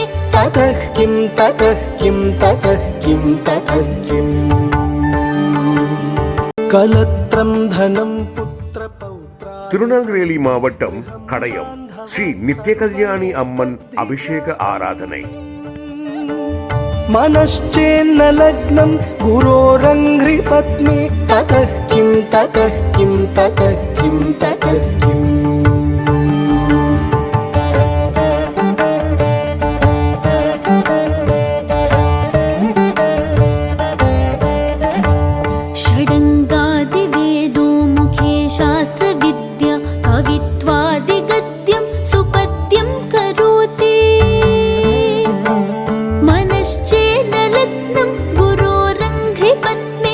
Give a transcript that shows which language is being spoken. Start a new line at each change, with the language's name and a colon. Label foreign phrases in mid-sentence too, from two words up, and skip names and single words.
Sanskrit: ततः किं ततः किं ततः किं ततः किम् कलत्रं धनं पुत्र पौत्रा.
Tamil: திருநெல்வேலி மாவட்டம் கடையம் ஸ்ரீ நித்ய கல்யாணி அம்மன் அபிஷேக ஆராதனை.
Sanskrit: मनश्चेन्न लग्नं गुरोरङ्घ्रि पत्नी ततः किं ततः किं ततः किं ततः किम् षडङ्गादिवेदो मुखे शास्त्रविद्या कवित्वादिगद्यं सुपद्यं करोति मनश्चेन्न लग्नं गुरोरङ्घ्रि पत्नी